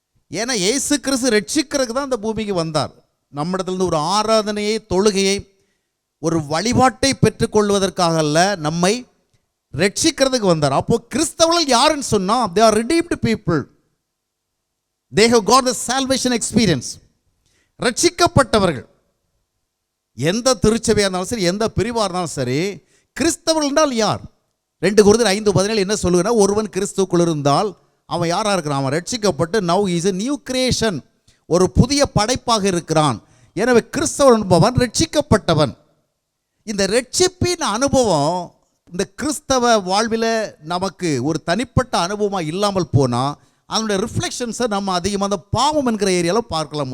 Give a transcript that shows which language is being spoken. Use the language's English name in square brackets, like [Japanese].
[Tamil] ஏன்னா இயேசு கிறிஸ்து ரட்சிக்கிறதுக்கு தான் இந்த பூமிக்கு வந்தார். நம்மிடத்திலிருந்து ஒரு ஆராதனையை, தொழுகையை, ஒரு வழிபாட்டை பெற்றுக்கொள்வதற்காக அல்ல, நம்மை ரட்சிக்கிறதுக்கு வந்தார். அப்போ கிறிஸ்தவர்கள் யாருன்னு சொன்னால் [English] they are redeemed people. They have got the salvation experience. [Tamil] ரட்சிக்கப்பட்டவர்கள். எந்த திருச்சபையாக இருந்தாலும் சரி, எந்த பிரிவாக இருந்தாலும் சரி, கிறிஸ்தவர்கள் என்றால் யார்? 2 கொரிந்தியர் 5:17 என்ன சொல்லுங்கன்னா, ஒருவன் கிறிஸ்துவுக்குள் இருந்தால் அவன் யாராக இருக்கிறான்? அவன் ரட்சிக்கப்பட்டு [English] now he is a new creation, [Tamil] ஒரு புதிய படைப்பாக இருக்கிறான். எனவே கிறிஸ்தவன் என்பவன் ரட்சிக்கப்பட்டவன். இந்த ரட்சிப்பின் அனுபவம் இந்த கிறிஸ்தவ வாழ்வில் நமக்கு ஒரு தனிப்பட்ட அனுபவமாக இல்லாமல் போனால் அதனுடைய ரிஃப்ளெக்ஷன்ஸை நம்ம அதிகமாக அந்த பாவம் என்கிற ஏரியாவில் பார்க்கலாம்.